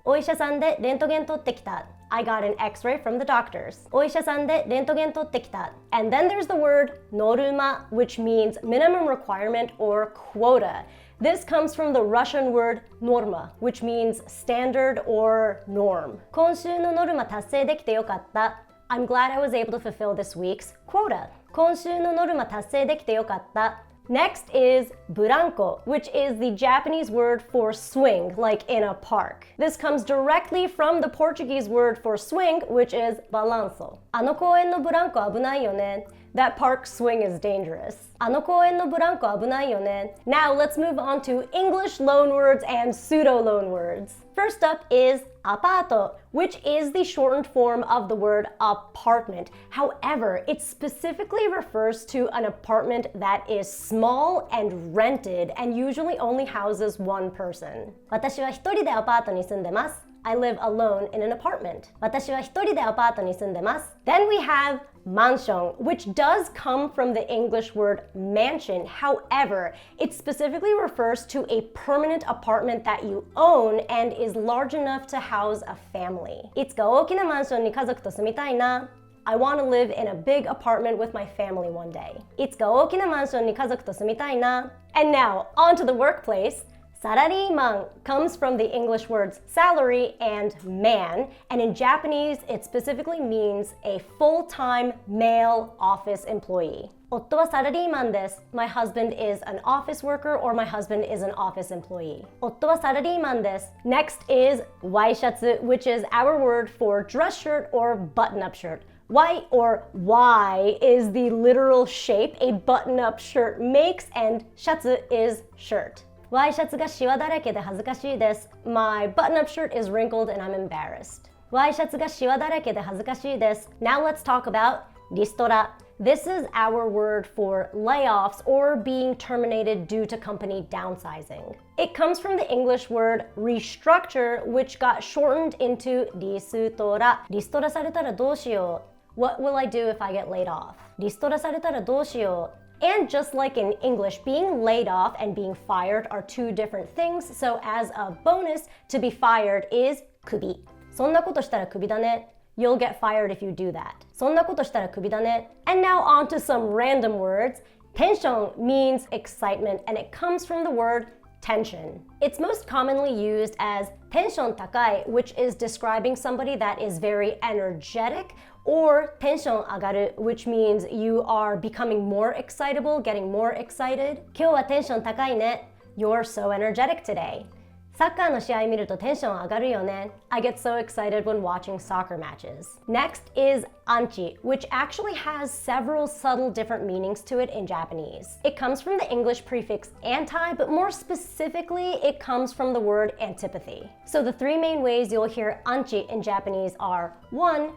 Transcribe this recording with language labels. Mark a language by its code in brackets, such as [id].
[ja] Oisha-san de rentogen totte kita. [en] I got an X-ray from the doctors. [ja] Oisha-san de rentogen totte kita. [en] And then there's the word norma, which means minimum requirement or quota. This comes from the Russian word norma, which means standard or norm. [ja] 今週のノルマ達成できてよかった。 [en] I'm glad I was able to fulfill this week's quota. [ja] 今週のノルマ達成できてよかった。 [en] Next is branco, which is the Japanese word for swing, like in a park. This comes directly from the Portuguese word for swing, which is balanço. [ja] あの公園のブランコ危ないよね。 [en] That park swing is dangerous. [ja] あの公園のブランコ危ないよね. [en] Now let's move on to English loanwords and pseudo loanwords. First up is アパート, which is the shortened form of the word apartment. However, it specifically refers to an apartment that is small and rented and usually only houses one person. [ja] 私は一人でアパートに住んでます. [en] I live alone in an apartment. [ja] 私は一人でアパートに住んでます. [en] Then we have mansion, which does come from the English word mansion. However, it specifically refers to a permanent apartment that you own and is large enough to house a family. [ja] いつか大きなマンションに家族と住みたいな. [en] I want to live in a big apartment with my family one day. [ja] いつか大きなマンションに家族と住みたいな. [en] And now, on to the workplace. Sarariman comes from the English words salary and man, and in Japanese, it specifically means a full-time male office employee. [ja] 夫はサラリーマンです. [en] My husband is an office worker or my husband is an office employee. [ja] 夫はサラリーマンです. [en] Next is ワイシャツ, which is our word for dress shirt or button-up shirt. Wai or Y is the literal shape a button-up shirt makes, and shatsu is shirt. [ja] ワイシャツがシワだらけで恥ずかしいです. [en] My button-up shirt is wrinkled and I'm embarrassed. [ja] ワイシャツがシワだらけで恥ずかしいです. [en] Now let's talk about リストラ. This is our word for layoffs or being terminated due to company downsizing. It comes from the English word restructure, which got shortened into リストラ. [ja] リストラされたらどうしよう? [en] What will I do if I get laid off? [ja] リストラされたらどうしよう? [en] And just like in English, being laid off and being fired are two different things. So as a bonus, to be fired is クビ. [ja] そんなことしたらクビだね. [en] You'll get fired if you do that. [ja] そんなことしたらクビだね. [en] And now on to some random words. Tension means excitement, and it comes from the word tension. It's most commonly used as テンション高い, which is describing somebody that is very energetic, or テンション上がる, which means you are becoming more excitable, getting more excited. [ja] 今日はテンション高いね. [en] You're so energetic today. [ja] サッカーの試合見るとテンション上がるよね. [en] I get so excited when watching soccer matches. Next is anchi, which actually has several subtle different meanings to it in Japanese. It comes from the English prefix anti, but more specifically, it comes from the word antipathy. So the three main ways you'll hear anchi in Japanese are 1.